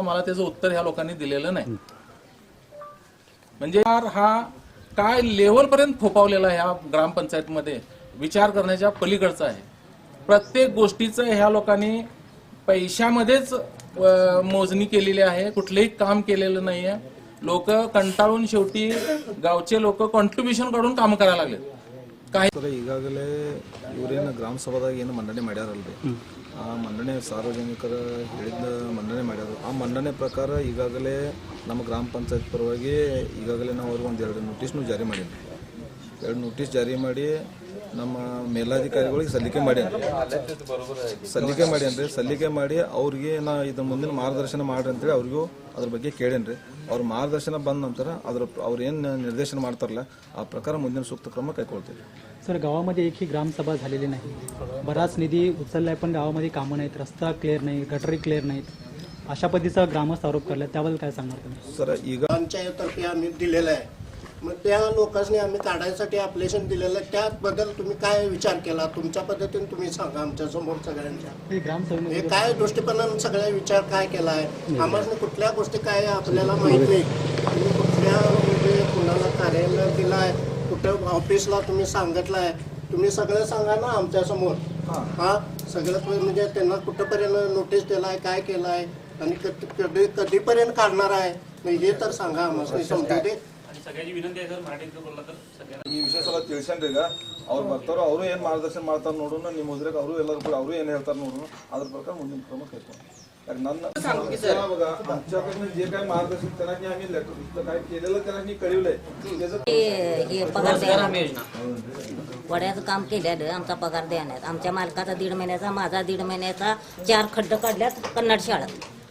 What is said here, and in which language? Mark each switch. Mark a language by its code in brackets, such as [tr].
[mr] मला त्याचं उत्तर ह्या लोकांनी दिलेलं नाही. म्हणजे हा काय लेवलपर्यंत फोपावलेला ह्या ग्रामपंचायतमध्ये विचार करण्याच्या पलीकडचा आहे. प्रत्येक गोष्टीचं ह्या लोकांनी पैशामध्येच मोजणी केलेली आहे. कुठलंही काम केलेलं नाहीये. लोक कंटाळून शेवटी गावचे लोक कॉन्ट्ರಿब्युशन काढून काम करायला लागले. काही [kn] ಈಗಾಗಲೇ ಇವರೇನು ಗ್ರಾಮ ಸಭಾದಾಗ ಏನು ಮಂಡನೆ ಮಾಡ್ಯಾರಲ್ರಿ, ಆ ಮಂಡನೆ ಸಾರ್ವಜನಿಕರು ಹೇಳಿದ ಮಂಡನೆ ಮಾಡ್ಯಾರ. ಆ ಮಂಡನೆ ಪ್ರಕಾರ ಈಗಾಗಲೇ ನಮ್ಮ ಗ್ರಾಮ ಪಂಚಾಯತ್ ಪರವಾಗಿ ಈಗಾಗಲೇ ನಾವು ಅವ್ರಿಗೆ ಒಂದು 2 ನೋಟಿಸ್ನು ಜಾರಿ ಮಾಡೀನಿ. 2 ನೋಟಿಸ್ ಜಾರಿ ಮಾಡಿ ನಮ್ಮ ಮೇಲಾಧಿಕಾರಿಗಳಿಗೆ ಸಲ್ಲಿಕೆ ಮಾಡೇನ್ರಿ. ಸಲ್ಲಿಕೆ ಮಾಡಿ ಅವ್ರಿಗೆ ನಾ ಇದ್ರ ಮುಂದಿನ ಮಾರ್ಗದರ್ಶನ ಮಾಡ್ರಿ ಅಂತೇಳಿ ಅವ್ರಿಗೂ ಅದ್ರ ಬಗ್ಗೆ ಕೇಳೇನ್ರಿ. ಅವ್ರ ಮಾರ್ಗದರ್ಶನ ಬಂದ ನಂತರ ಅವ್ರು ಏನು ನಿರ್ದೇಶನ ಮಾಡ್ತಾರಲ್ಲ ಆ ಪ್ರಕಾರ ಮುಂದಿನ ಸೂಕ್ತ ಕ್ರಮ ಕೈಗೊಳ್ತೀವಿ. [mr] सर, गावामध्ये एकही ग्रामसभा झालेली नाही. बराच निधी उचललाय पण गावामध्ये कामं नाहीत, रस्ता क्लिअर नाही, गटरी क्लिअर नाहीत, अशा पद्धतीचा ग्रामस्थ आरोप करला. त्याबद्दल काय सांगणार तुम्ही? [kn] सर, ಈಗ [mr] पंचायततर्फे आम्ही दिलेलं आहे. मग त्या लोकांनी आम्ही काढायसाठी ॲप्लिकेशन दिलेलं आहे. त्याबद्दल तुम्ही काय विचार केला? तुमच्या पद्धतीने तुम्ही सांगा आमच्या समोर सगळ्यांच्या. ग्रामसभेमध्ये हे काय दृष्टिकोनाने सगळ्या विचार काय केला आहे? आम्हाला कुठल्या गोष्टी काय आपल्याला माहीत नाही. तुम्ही कुठल्या म्हणजे कुणाला कार्यालय दिला आहे, कुठं ऑफिसला तुम्ही सांगितलंय, तुम्ही सगळं सांगा ना आमच्या समोर. हा सगळं म्हणजे त्यांना कुठंपर्यंत नोटीस दिलाय, काय केलाय आणि कधीपर्यंत काढणार आहे हे तर सांगा आम्हाला समजू दे. सगळ्याची विनंती आहे सर, मराठीत बोलला तर सगळ्यांना [kn] ಈ ವಿಷಯ ಸ್ವಲ್ಪ ತಿಳ್ಸನ್ರಿ. ಈಗ ಅವ್ರು ಬರ್ತಾರೋ ಅವರು ಏನು ಮಾರ್ಗದರ್ಶನ ಮಾಡ್ತಾರೆ ನೋಡೋಣ. ನಿಮ್ಮ ಹೋದ್ರಾಗ ಅವರು ಎಲ್ಲರೂ ಕೂಡ ಅವರು ಏನು ಹೇಳ್ತಾರೆ ನೋಡೋಣ. ಅದ್ರ ಪ್ರಕಾರ ಮುಂದಿನ ಕ್ರಮ ಕೈಗೊಳ್ಳೋಣ. [mr] यार [kn] ನನ್ನ [mr] बघा आमच्याकडनं जे काही मार्गदर्शन त्यांना आम्ही लेटर काय केलेलं त्यांना कळवलंय. रोजगार हमी योजना वड्याचं काम केल्यानं आमचा पगार द्याण्यात, आमच्या मालकाचा 1.5 महिन्याचा, माझा 1.5 महिन्याचा 4 खड्डे काढल्यात कन्नड शाळेत.